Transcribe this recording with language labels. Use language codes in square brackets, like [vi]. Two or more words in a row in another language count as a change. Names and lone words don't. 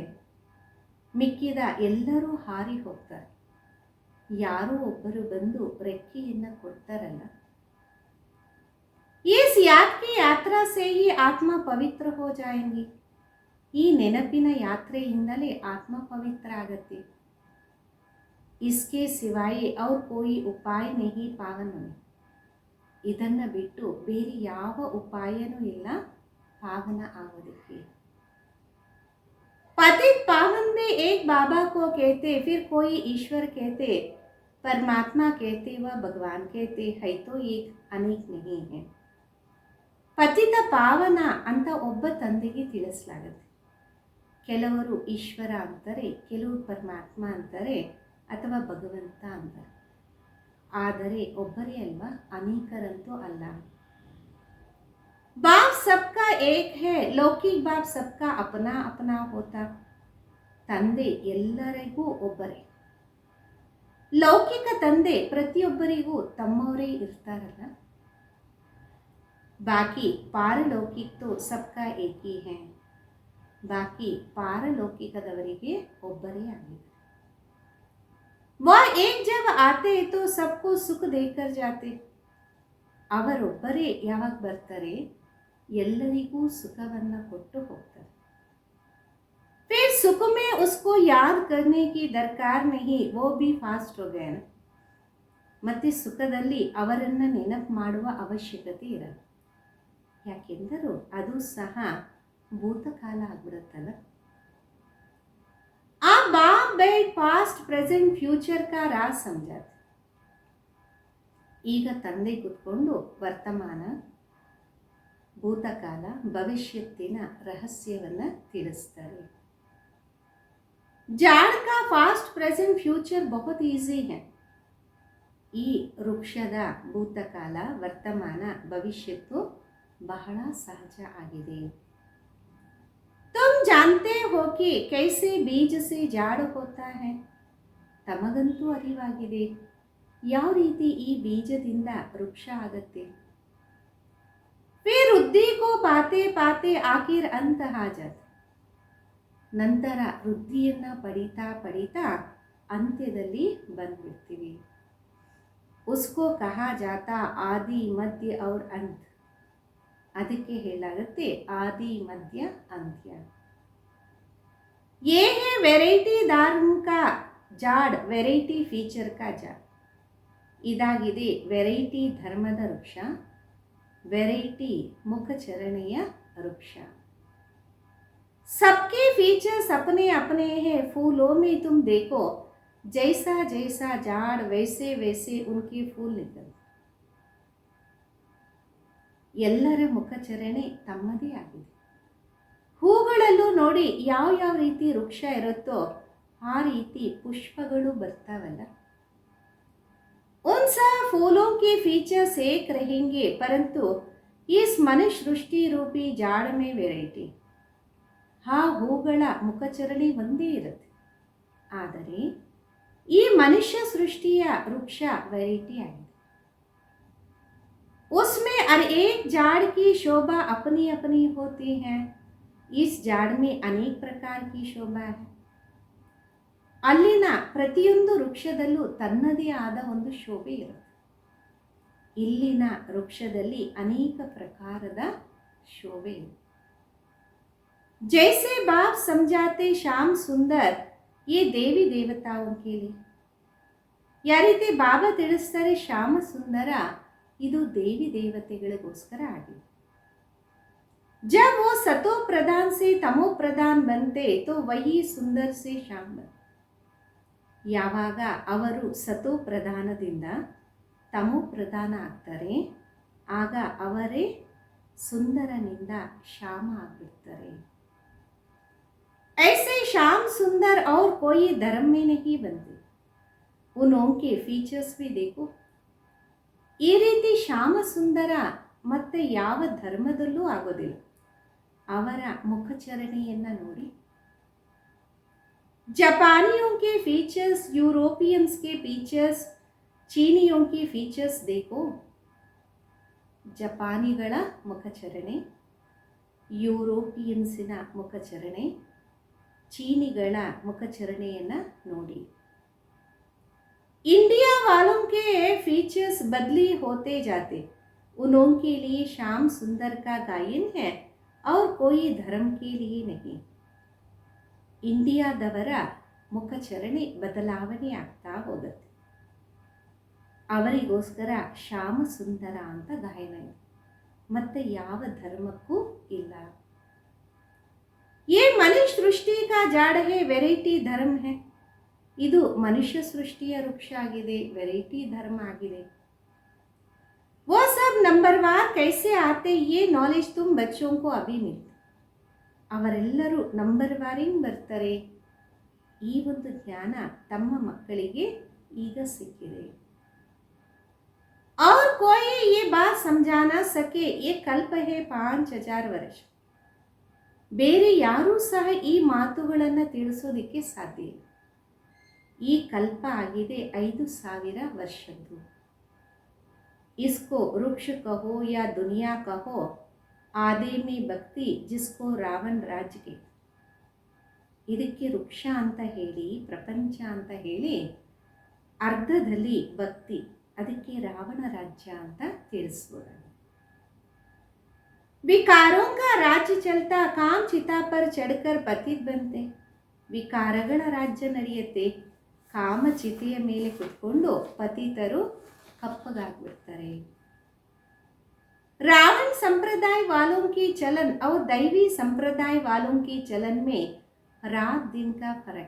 [kn] ಮಿಕ್ಕಿದ ಎಲ್ಲರೂ ಹಾರಿ ಹೋಗ್ತಾರೆ, ಯಾರೋ ಒಬ್ಬರು ಬಂದು ರೆಕ್ಕೆಯನ್ನು ಕೊಡ್ತಾರಲ್ಲ. [hi] इस याद की यात्रा से ही आत्मा पवित्र हो जाएंगी. [kn] ಈ ನೆನಪಿನ ಯಾತ್ರೆಯಿಂದಲೇ ಆತ್ಮ ಪವಿತ್ರ ಆಗತ್ತೆ. [hi] इसके सिवाय और कोई उपाय नहीं पावन में. [kn] ಇದನ್ನು ಬಿಟ್ಟು ಬೇರೆ ಯಾವ ಉಪಾಯನೂ ಇಲ್ಲ ಪಾವನ ಆಗೋದಕ್ಕೆ. [hi] पतित पावन में एक बाबा को कहते, फिर कोई ईश्वर कहते, परमात्मा कहते व भगवान कहते है, तो एक अनेक नहीं है. [kn] ಪತಿತ ಪಾವನ ಅಂತ ಒಬ್ಬ ತಂದೆಗೆ ತಿಳಿಸಲಾಗುತ್ತೆ. ಕೆಲವರು ಈಶ್ವರ ಅಂತಾರೆ, ಕೆಲವರು ಪರಮಾತ್ಮ ಅಂತಾರೆ, ಅಥವಾ ಭಗವಂತ ಅಂತಾರೆ. ಆದರೆ ಒಬ್ಬರೇ ಅಲ್ವಾ, ಅನೇಕರಂತೂ ಅಲ್ಲ. [hi] बाप सबका एक है, लौकिक बाप सबका अपना अपना होता. [kn] ತಂದೆ ಎಲ್ಲರಿಗೂ ಒಬ್ಬರೇ. ಲೌಕಿಕ ತಂದೆ ಪ್ರತಿಯೊಬ್ಬರಿಗೂ ತಮ್ಮವರೇ ಇರ್ತಾರಲ್ಲ. [hi] बाकी पारलौकिक तो सबका एक ही है. [kn] ಬಾಕಿ ಪಾರಲೌಕಿಕದವರಿಗೆ ಒಬ್ಬರೇ ಆಗಿದೆ. [hi] वह एक जब आते तो सबको सुख देकर जाते. [kn] ಅವರೊಬ್ಬರೇ ಯಾವಾಗ ಬರ್ತಾರೆ ಎಲ್ಲರಿಗೂ ಸುಖವನ್ನು ಕೊಟ್ಟು ಹೋಗ್ತಾರೆ. [hi] फिर सुख में उसको याद करने की दरकार नहीं, वो भी फास्ट हो गए ना. [kn] ಮತ್ತೆ ಸುಖದಲ್ಲಿ ಅವರನ್ನು ನೆನಪು ಮಾಡುವ ಅವಶ್ಯಕತೆ ಇರಲ್ಲ. ಯಾಕೆಂದರೂ ಅದು ಸಹ ಭೂತಕಾಲ ಆಗ್ಬಿಡುತ್ತಲ್ಲ. [hi] ಆ बाप बैठ [en] past present future [hi] का राज समझाते. [kn] ಈಗ ತಂದೆ ಕೂತ್ಕೊಂಡು ವರ್ತಮಾನ, ಭೂತಕಾಲ, ಭವಿಷ್ಯತ್ತಿನ ರಹಸ್ಯವನ್ನು ತಿಳಿಸ್ತಾರೆ. [hi] झाड़ का [en] past present future [hi] बहुत ईज़ी है. [kn] ಈ ವೃಕ್ಷದ ಭೂತಕಾಲ, ವರ್ತಮಾನ, ಭವಿಷ್ಯತ್ತು ಬಹಳ ಸಹಜ ಆಗಿದೆ. [hi] तुम जानते हो कि कैसे बीज से ಜಾಡ್ होता है. [kn] ತಮಗಂತೂ ಅರಿವಾಗಿದೆ ಯಾವ ರೀತಿ ಈ ಬೀಜದಿಂದ ವೃಕ್ಷ ಆಗತ್ತೆ. [hi] फिर वृद्धि को पाते पाते आखिर अंत आ जाता. [kn] ನಂತರ ವೃದ್ಧಿಯನ್ನು ಪಡಿತಾ ಪಡಿತಾ ಅಂತ್ಯದಲ್ಲಿ ಬಂದ್ಬಿಡ್ತೀವಿ. [hi] उसको कहा जाता आदि मध्य और अंत. [kn] ಅದಕ್ಕೆ ಹೇಳಾಗುತ್ತೆ ಆದಿ ಮಧ್ಯ ಅಂತ್ಯ. [hi] ये है वेरायटी धर्म का झाड़, वेरायटी फीचर का झाड़. [kn] ಇದಾಗಿದೆ ವೆರೈಟಿ ಧರ್ಮದ ವೃಕ್ಷ, ವೆರೈಟಿ ಮುಖಚರಣೆಯ ವೃಕ್ಷ. [hi] सबके फीचर्स अपने अपने हैं, फूलों में तुम देखो जैसा जैसा झाड़ वैसे वैसे उनके फूल निकल. [kn] ಎಲ್ಲರ ಮುಖಚರಣೆ ತಮ್ಮದೇ ಆಗಿದೆ. ಹೂಗಳಲ್ಲೂ ನೋಡಿ ಯಾವ ಯಾವ ರೀತಿ ವೃಕ್ಷ ಇರುತ್ತೋ ಆ ರೀತಿ ಪುಷ್ಪಗಳು ಬರ್ತಾವಲ್ಲ. [hi] उन सब फूलों के फीचर्स एक रहेंगे, परंतु इस मनुष्य सृष्टि रूपी झाड़ में वेराइटी. [kn] ಆ ಹೂಗಳ ಮುಖಚರಣೆ ಒಂದೇ ಇರುತ್ತೆ, ಆದರೆ ಈ ಮನುಷ್ಯ ಸೃಷ್ಟಿಯ ವೃಕ್ಷ ವೆರೈಟಿ ಆಗಿದೆ. [hi] उसमें हर एक झाड़ की शोभा अपनी अपनी होती है. इस झाड़ में अनेक प्रकार की शोभा है. [kn] ಅಲ್ಲಿನ ಪ್ರತಿಯೊಂದು ವೃಕ್ಷದಲ್ಲೂ ತನ್ನದೇ ಆದ ಒಂದು ಶೋಭೆ ಇರುತ್ತೆ. ಇಲ್ಲಿನ ವೃಕ್ಷದಲ್ಲಿ ಅನೇಕ ಪ್ರಕಾರದ ಶೋಭೆ ಇದೆ. [hi] जैसे बाप समझाते श्याम सुंदर ये देवी देवताओं के लिए. [kn] ಯಾವ ರೀತಿ ಬಾಬಾ ತಿಳಿಸ್ತಾರೆ ಶ್ಯಾಮ ಸುಂದರ ಇದು ದೇವಿ ದೇವತೆಗಳಿಗೋಸ್ಕರ ಆಗಿದೆ. [hi] जब वो सतो प्रधान से तमो प्रधान बनते तो वही सुंदर से श्याम बनते. [kn] ಯಾವಾಗ ಅವರು ಸತೋ ಪ್ರಧಾನದಿಂದ ತಮೋ ಪ್ರಧಾನ ಆಗ್ತಾರೆ ಆಗ ಅವರೇ ಸುಂದರನಿಂದ ಶ್ಯಾಮ ಆಗ್ಬಿಡ್ತಾರೆ. [hi] ऐसे श्याम सुंदर और कोई धर्म में नहीं बनते. उनके फीचर्स भी देखो. [kn] ಈ ರೀತಿ ಶ್ಯಾಮ ಸುಂದರ ಮತ್ತೆ ಯಾವ ಧರ್ಮದಲ್ಲೂ ಆಗೋದಿಲ್ಲ. ಅವರ ಮುಖಚರಣೆಯನ್ನು ನೋಡಿ. [hi] जापानियों के फीचर्स, यूरोपियंस के फीचर्स, ಚೀನಿಯೋं के फीचर्स देखो. [kn] ಜಪಾನಿಗಳ ಮುಖಚರಣೆ, ಯುರೋಪಿಯನ್ಸಿನ ಮುಖಚರಣೆ, ಚೀನಿಗಳ ಮುಖಚರಣೆಯನ್ನು ನೋಡಿ. [hi] इंडिया वालों के फीचर्स बदली होते जाते. उनके लिए श्याम सुंदर का गायन है और कोई धर्म के लिए नहीं. [kn] ಇಂಡಿಯಾದವರ ಮುಖಚರಣೆ ಬದಲಾವಣೆ ಆಗ್ತಾ ಹೋಗುತ್ತೆ. ಅವರಿಗೋಸ್ಕರ ಶ್ಯಾಮ ಸುಂದರ ಅಂತ ಗಾಯನ ಇದೆ, ಮತ್ತೆ ಯಾವ ಧರ್ಮಕ್ಕೂ ಇಲ್ಲ. [hi] ये मनुष्य सृष्टि का झाड़ है, वेराइटी धर्म है. [kn] ಇದು ಮನುಷ್ಯ ಸೃಷ್ಟಿಯ ವೃಕ್ಷ ಆಗಿದೆ, ವೆರೈಟಿ ಧರ್ಮ ಆಗಿದೆ. [hi] वो सब नंबरवार कैसे आते, ये नॉलेज तुम बच्चों को अभी मिलता. [kn] ಅವರೆಲ್ಲರೂ ನಂಬರ್ವಾರಿಂಗ್ ಬರ್ತಾರೆ. ಈ ಒಂದು ಜ್ಞಾನ ತಮ್ಮ ಮಕ್ಕಳಿಗೆ ಈಗ ಸಿಕ್ಕಿದೆ. [hi] और कोई ये बात समझा ना सके, ये कल्प है 5000 ವರ್ಷ. [kn] ಬೇರೆ ಯಾರೂ ಸಹ ಈ ಮಾತುಗಳನ್ನು ತಿಳಿಸೋದಕ್ಕೆ ಸಾಧ್ಯ ಇಲ್ಲ. ಈ ಕಲ್ಪ ಆಗಿದೆ 5000 ವರ್ಷದ್ದು. [hi] इसको वृक्ष कहो या दुनिया कहो, आधे में भक्ति जिसको रावण राज्य के. [kn] ಇದಕ್ಕೆ ವೃಕ್ಷ ಅಂತ ಹೇಳಿ, ಪ್ರಪಂಚ ಅಂತ ಹೇಳಿ, ಅರ್ಧದಲ್ಲಿ ಭಕ್ತಿ, ಅದಕ್ಕೆ ರಾವಣ ರಾಜ್ಯ ಅಂತ ತಿಳಿಸ್ಬೋದು. [hi] ವಿಕಾರೋं का राज्य चलता काम चिता पर चढ़कर पतित बनते. [kn] ವಿಕಾರಗಳ ರಾಜ್ಯ ನಡೆಯುತ್ತೆ, ಕಾಮಚಿತೆಯ ಮೇಲೆ ಕುತ್ಕೊಂಡು ಪತಿತರು ಕಪ್ಪಗಾಗ್ಬಿಡ್ತಾರೆ. [hi] रावण संप्रदाय वालों की चलन और दैवी संप्रदाय वालों की चलन में रात दिन का फर्क.